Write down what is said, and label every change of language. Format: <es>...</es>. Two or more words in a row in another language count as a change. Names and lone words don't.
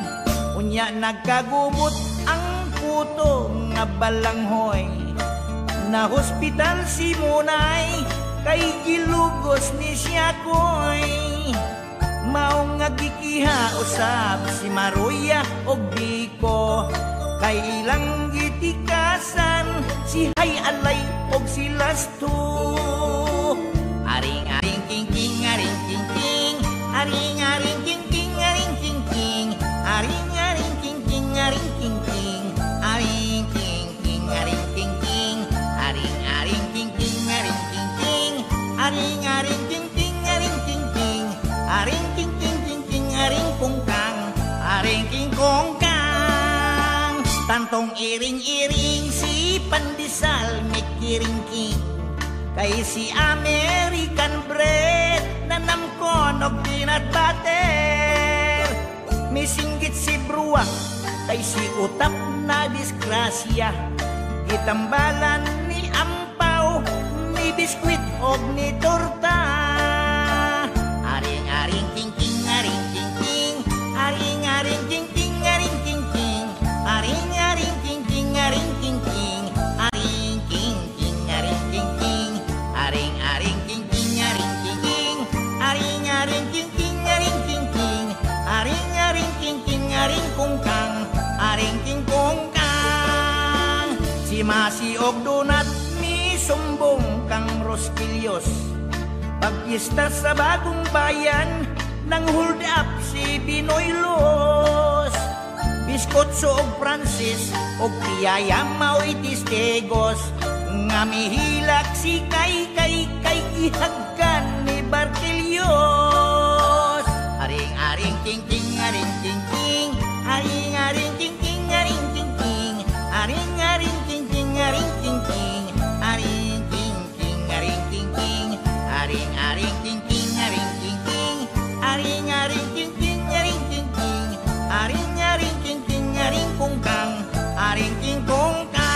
<ceb>Unya nagkagubot ang puto nga balanghoy, na hospital si Munay, kay gilugos ni Siyakoy. Mao nga gikiha usab si Maruya og Biko, kay ilang gitikasan si Hay Alay og si Lasto. Aring aring king king, aring king king, aring aring king king, aring king king, aring aring king king, aring king king, aring king king, aring king king, aring aring king king, aring king king, aring aring king king, aring king king, aring king king king king, aring kungkang, aring king kongkang. Tantong iring-iring si Pandesal mikiring-king, kay si American bread nanamkon og</ceb> <en>peanut butter.</en> <ceb>Misinggit si Bruwang, kay si Utap na disgrasya, gitambalan ni Ampaw, ni biskwit og ni torta. Aring-aring king-king, aring king-king, aring-aring king-king, aring king-king, aring-aring king-king, aring king-king, aring king-king, aring king-king, aring-aring king-king, aring king-king, aring-aring king-king, aring king-king, aring-aring king-king, aring kungkang, aring king kungkang. Si Masi og Donat mi sumbong kang Roskilios, pagpista sa Bagong Bayan nang</ceb> <en>hold up</en> <ceb>si Binoy Los. Biskotso og Francis og Piyaya mao'y tistigos, nga mihilak si kay ihagkan ni Bartelios. Aring-aring king-king, aring king-king, aring-aring king-king, aring king-king, aring-aring king-king, aring king-king, aring king-king, aring king-king, aring-aring king-king, aring king-king, aring-aring king-king, aring king-king, aring-aring king-king, aring kungkang, aring king kungkang.</ceb>